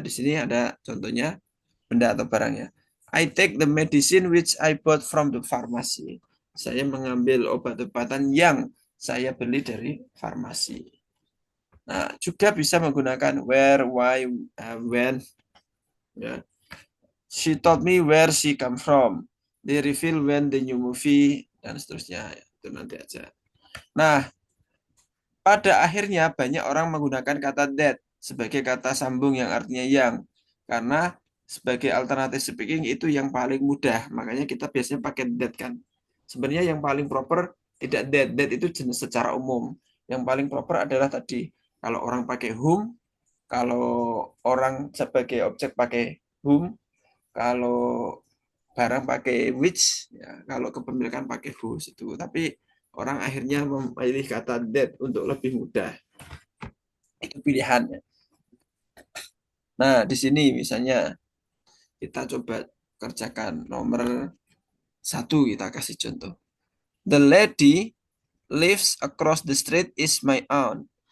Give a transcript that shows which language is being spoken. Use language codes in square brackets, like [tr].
[id] Di sini ada contohnya benda atau barangnya. [en] I take the medicine which I bought from the pharmacy. [id] Saya mengambil obat-obatan yang saya beli dari farmasi. Nah, juga bisa menggunakan where, why, when. Ya. [en] She told me where she come from. They reveal when the new movie [id] dan seterusnya. Itu nanti aja. Nah, pada akhirnya banyak orang menggunakan kata that sebagai kata sambung yang artinya yang. Karena sebagai alternatif speaking itu yang paling mudah. Makanya kita biasanya pakai that kan. Sebenarnya yang paling proper tidak that. That itu jenis secara umum. Yang paling proper adalah tadi. Kalau orang pakai whom, kalau orang sebagai objek pakai whom, kalau barang pakai which, ya, kalau kepemilikan pakai whose itu. Tapi orang akhirnya memilih kata that untuk lebih mudah. Itu pilihannya. Nah, di sini misalnya kita coba kerjakan nomor 1, kita kasih contoh. [en] The lady lives across the street is my aunt.